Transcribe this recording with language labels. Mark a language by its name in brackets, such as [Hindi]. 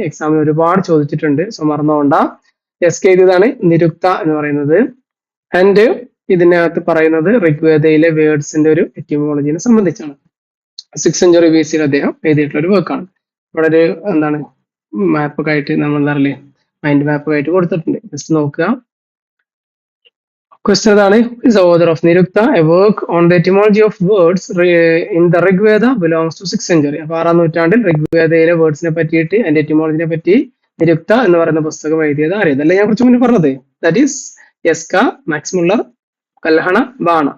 [Malayalam] എക്സാമിന് ഒരുപാട് ചോദിച്ചിട്ടുണ്ട്, സോ മറന്നുകൊണ്ട. യെസ്ക എഴുതിയതാണ് നിരുക്ത എന്ന് പറയുന്നത്. ആൻഡ് ഇതിനകത്ത് പറയുന്നത് ഋഗ്വേദയിലെ വേർഡ്സിന്റെ ഒരു എറ്റിമോളജിനെ സംബന്ധിച്ചാണ്. 6th century BC അദ്ദേഹം എഴുതിയിട്ടുള്ള ഒരു വർക്കാണ്. ഇവിടെ ഒരു എന്താണ് മാപ്പൊക്കെ ആയിട്ട് നമ്മൾ എന്താ പറയുക, മൈൻഡ് മാപ്പൊക്കെ ആയിട്ട് കൊടുത്തിട്ടുണ്ട്, ജസ്റ്റ് നോക്കുക. [English] Question [Malayalam] ഇതാണ്, [English] is the author of Nirukta, a work on the etymology of words in the Rigveda belongs to 6th century. [Malayalam] അപ്പൊ 6ാം നൂറ്റാണ്ടിൽ ഋഗ്വേദയിലെ വേർഡ്സിനെ പറ്റിയിട്ട് അതിന്റെ എറ്റിമോളജിനെ പറ്റി നിരുക്ത എന്ന് പറയുന്ന പുസ്തകം എഴുതിയത് ആര്? ഇതല്ലേ ഞാൻ കുറച്ച് മുന്നേ പറഞ്ഞത്. [English] That is Yaska, Max Muller, Kalhana, Bana.